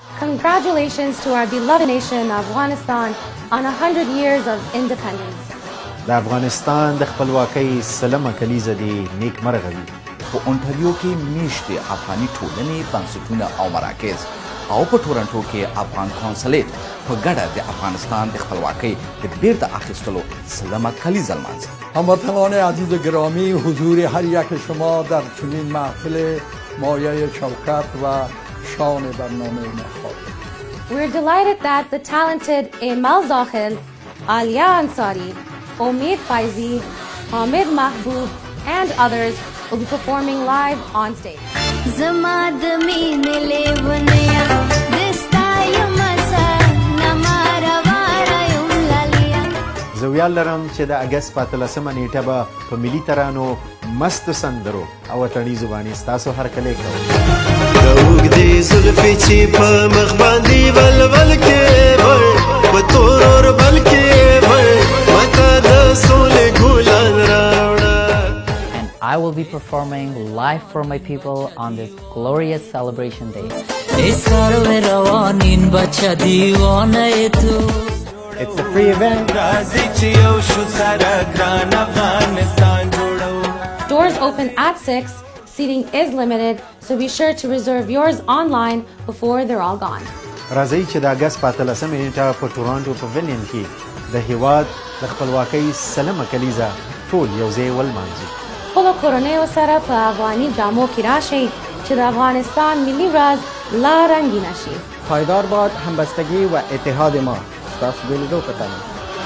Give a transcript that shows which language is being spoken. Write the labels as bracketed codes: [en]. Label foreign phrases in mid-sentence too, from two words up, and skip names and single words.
[en] Congratulations to our beloved nation, Afghanistan, on 100 years of independence. [ps] د افغانستان د خپلواکۍ سلمه کلیزه دې نیک مرغه وي. په اونټاریو کې میشتې افغاني ټولنې بنسټونه او مراکز او په ټورنټو کې افغان کانسولیت په ګډه د افغانستان د خپلواکۍ د بیرته اخیستلو سلمه کلیزه لمانځي. [fa] هموطنان عزیز و گرامی، حضور هر یک شما در چنین محفل مایه شوکت و شان برنامه نخواهد. [en] We're delighted that the talented Emal Zakhil, Alia Ansari, Omid Faizi, Hamid Mahboob, and others will be performing live on stage. [ps] زه ویاړ لرم چې د اګست په 13مه نیټه به په ملي ترانو، مستو سندرو او وطنیزو باندې ستاسو هرکلی کوو. د اوږدې زلفې چې په مخ باندې ولول کې وړ په تور اوربل کې وړ ماته د سولې ګلان راوړه. [en] And I will be performing live for my people on this glorious celebration day. It's a free event. Doors open at 6, seating is limited, so be sure to reserve yours online before they're all gone. [ps] راځئ چې د اګست په 13مه نیټه په ټورانټو پویلین کې د هیواد د خپلواکۍ سلمه کلیزه ټول یو ځای ولمانځو. خپلو کورنیو سره په افغاني جامو کې راشئ چې د افغانستان ملي ورځ لا رنګینه شي. [fa] پایدار باد همبستگی و اتحاد ما. [ps] ستاسو د لیدو په تمه.